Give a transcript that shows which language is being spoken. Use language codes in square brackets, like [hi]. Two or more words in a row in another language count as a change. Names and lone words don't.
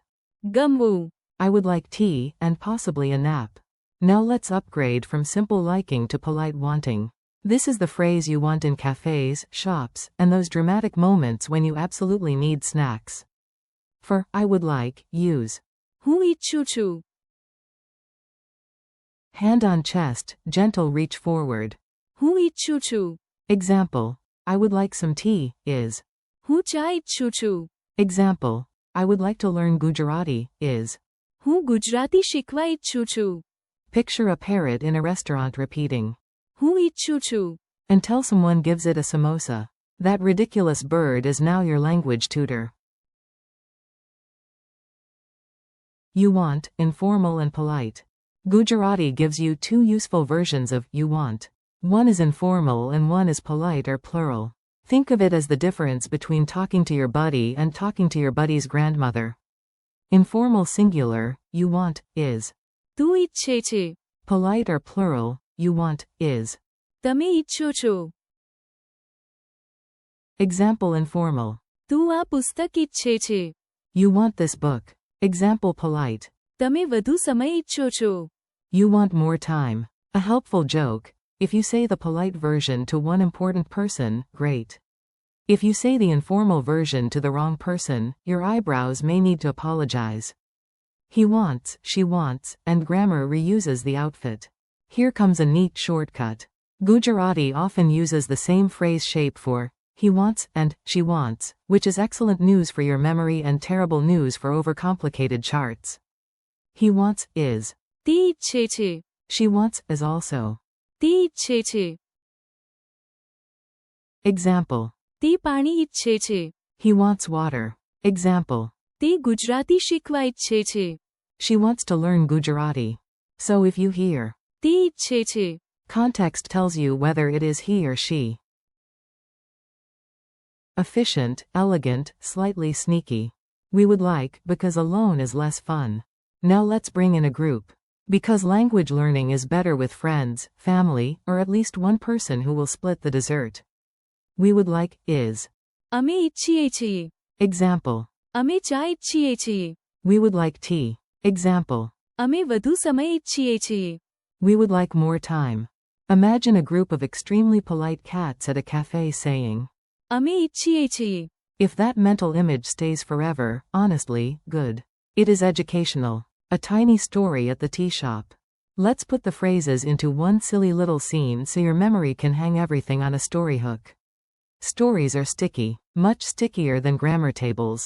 [gu] gamvuં, [en] I would like tea, and possibly a nap. Now let's upgrade from simple liking to polite wanting. This is the phrase you want in cafes, shops, and those dramatic moments when you absolutely need snacks. For I would like, use [gu] હું ઈચ્છું છું. [en] hand on chest, gentle reach forward. [gu] હું ઈચ્છું છું. [en] Example, I would like some tea, is [gu] હું ચા ઈચ્છું છું. [en] example, I would like to learn Gujarati, is [gu] હું ગુજરાતી શીખવા ઈચ્છું છું. [en] picture a parrot in a restaurant repeating [gu] હું ઈચ્છું છું. [en] until someone gives it a samosa. That ridiculous bird is now your language tutor. You want, informal and polite. Gujarati gives you two useful versions of you want. One is informal and one is polite or plural. Think of it as the difference between talking to your buddy and talking to your buddy's grandmother. Informal singular, you want, is [gu] તું ઈચ્છે છે. [en] polite or plural, you want, is [gu] તમે ઈચ્છો છો. [en] example informal. [gu] તું આ પુસ્તક ઈચ્છે છે. [en] You want this book. Example polite. [gu] તમે વધુ સમય ઈચ્છો છો. [en] You want more time. A helpful joke. If you say the polite version to one important person, great. If you say the informal version to the wrong person, your eyebrows may need to apologize. He wants, she wants, and grammar reuses the outfit. Here comes a neat shortcut. Gujarati often uses the same phrase shape for he wants and she wants, which is excellent news for your memory and terrible news for overcomplicated charts. He wants is. [gu] તે ઈચ્છે છે. [en] She wants is also. [gu] તે ઈચ્છે છે. [en] Example. [gu] તે પાણી ઈચ્છે છે. [en] He wants water. Example. [gu] તે ગુજરાતી શીખવા ઈચ્છે છે. [en] She wants to learn Gujarati. So if you hear [gu] તે ઈચ્છે છે. [en] context tells you whether it is he or she. Efficient, elegant, slightly sneaky. We would like, because alone is less fun. Now let's bring in a group. Because language learning is better with friends, family, or at least one person who will split the dessert. We would like, is. [gu] અમે ઈચ્છીએ છીએ. [en] Example. [gu] અમે ચા ઈચ્છીએ છીએ. [en] We would like tea. Example. [gu] અમે વધુ સમય ઈચ્છીએ છીએ. [en] We would like more time. Imagine a group of extremely polite cats at a cafe saying, [gu] અમે ઈચ્છીએ છીએ. [en] If that mental image stays forever, honestly, good. It is educational. A tiny story at the tea shop. Let's put the phrases into one silly little scene so your memory can hang everything on a story hook. Stories are sticky, much stickier than grammar tables.